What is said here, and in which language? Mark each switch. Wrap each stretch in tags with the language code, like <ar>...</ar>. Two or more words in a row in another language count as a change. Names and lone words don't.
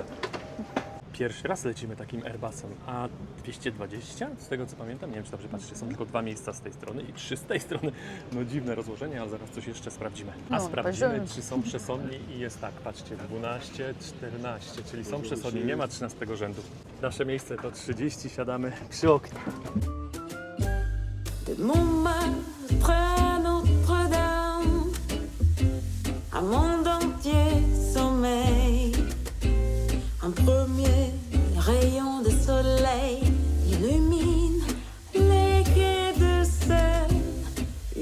<pl>Pierwszy raz lecimy takim Airbusem, a 220, z tego co pamiętam, nie wiem czy dobrze patrzcie, są tylko 2 miejsca z tej strony i 3 z tej strony. No dziwne rozłożenie, ale zaraz coś jeszcze sprawdzimy. A No, sprawdzimy, będziemy. czy są przesądni i jest tak, patrzcie, 12, 14, czyli są przesądni, nie ma 13 rzędu. Nasze miejsce to 30, siadamy przy oknie.</pl> <fr>De Montmartre Notre-Dame, un monde entier sommeille. Un premier rayon de soleil illumine les quais de Seine.</fr>